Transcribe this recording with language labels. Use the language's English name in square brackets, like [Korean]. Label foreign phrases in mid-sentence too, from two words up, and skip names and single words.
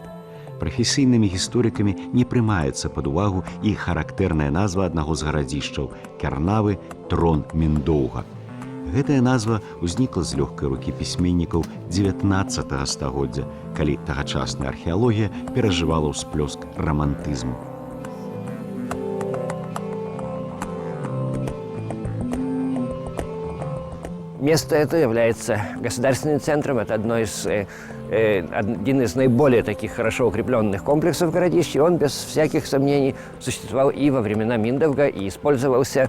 [Belarusian] Прафесійнымі гісторыкамі не прымаецца пад увагу і характэрная назва аднаго з гарадзішчаў Кернавы Трон Миндовга. Гэтая назва ўзнікла з лёгкай рукі пісьменнікаў 19 стагоддзя, калі тагачасная археалогія перажывала ўсплёск романтызму. [Russian] Место это является государственным центром, это один из наиболее таких хорошо укрепленных комплексов городища. Он без всяких сомнений существовал и во времена Миндовга, и использовался.